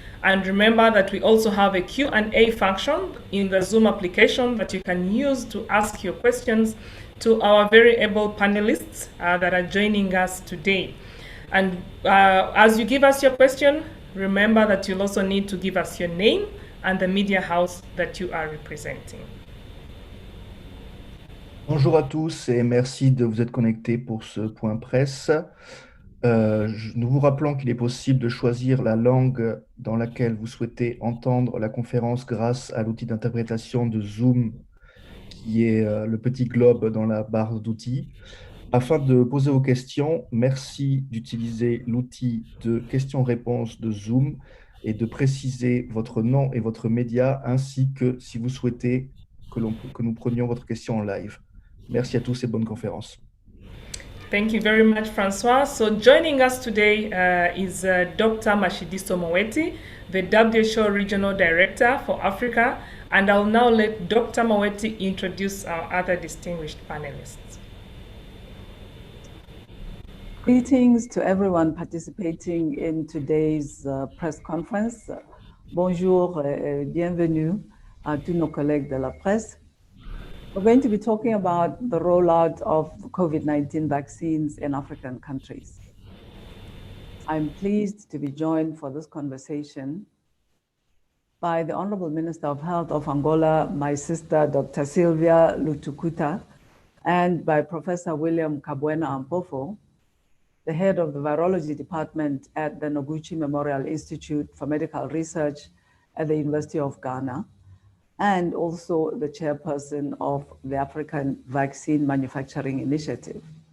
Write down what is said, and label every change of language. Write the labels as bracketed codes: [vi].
[en] And remember that we also have a Q&A function in the Zoom application that you can use to ask your questions to our very able panelists that are joining us today. And as you give us your question, remember that you'll also need to give us your name and the media house that you are representing. [fr] Bonjour à tous et merci de vous être connectés pour ce point presse. Nous vous rappelons qu'il est possible de choisir la langue dans laquelle vous souhaitez entendre la conférence grâce à l'outil d'interprétation de Zoom, qui est le petit globe dans la barre d'outils. Afin de poser vos questions, merci d'utiliser l'outil de questions-réponses de Zoom et de préciser votre nom et votre média, ainsi que si vous souhaitez que nous prenions votre question en live. Merci à tous et bonne conférence. [en] Thank you very much, Francois. So joining us today is Dr. Mashidiso Moweti, the WHO Regional Director for Africa, and I'll now let Dr. Moweti introduce our other distinguished panelists. Greetings to everyone participating in today's press conference. [fr] Bonjour et bienvenue à tous nos collègues de la presse. [en] We're going to be talking about the rollout of COVID-19 vaccines in African countries. I'm pleased to be joined for this conversation by the Honorable Minister of Health of Angola, my sister, Dr. Sylvia Lutukuta, and by Professor William Kabuena Ampofo, the head of the Virology Department at the Noguchi Memorial Institute for Medical Research at the University of Ghana, and also the chairperson of the African Vaccine Manufacturing Initiative.